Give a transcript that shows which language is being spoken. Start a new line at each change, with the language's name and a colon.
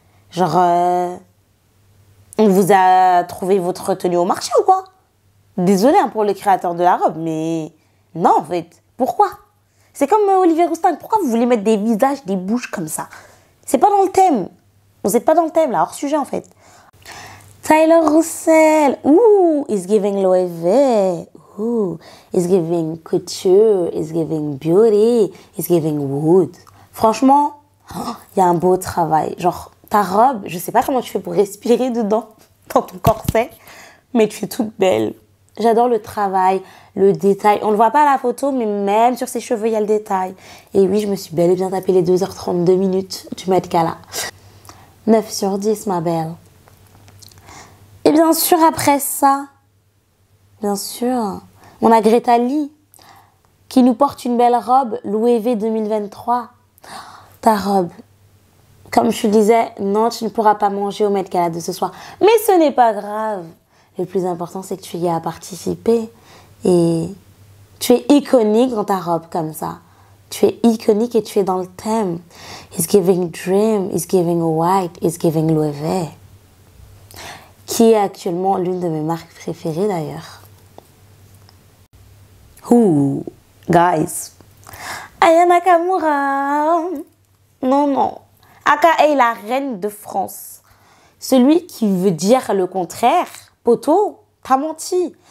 French: Genre, on vous a trouvé votre tenue au marché ou quoi? Désolée hein, pour le créateur de la robe, mais non, en fait. Pourquoi? C'est comme Olivier Rousteing. Pourquoi vous voulez mettre des visages, des bouches comme ça? C'est pas dans le thème. Vous n'êtes pas dans le thème, là, hors sujet, en fait.
English: Tyler Russell. Ouh, is giving Loewe. Ooh, it's giving couture, it's giving beauty, it's giving wood.
French: Franchement, il y a un beau travail. Genre, ta robe, je sais pas comment tu fais pour respirer dedans, dans ton corset, mais tu es toute belle. J'adore le travail, le détail. On le voit pas à la photo, mais même sur ses cheveux, il y a le détail. Et oui, je me suis bel et bien tapé les 2h32 minutes du Met Gala. 9 sur 10, ma belle. Et bien sûr, après ça, bien sûr, on a Greta Lee qui nous porte une belle robe Loewe 2023. Ta robe, comme je te disais, non, tu ne pourras pas manger au Met Gala de ce soir. Mais ce n'est pas grave. Le plus important, c'est que tu y as participé. Et tu es iconique dans ta robe comme ça. Tu es iconique et tu es dans le thème.
English: It's giving dream, it's giving white, it's giving Loewe.
French: Qui est actuellement l'une de mes marques préférées d'ailleurs. Ouh, guys. Aya Nakamura. Non, non. Aka est la reine de France. Celui qui veut dire le contraire, poto, t'as menti.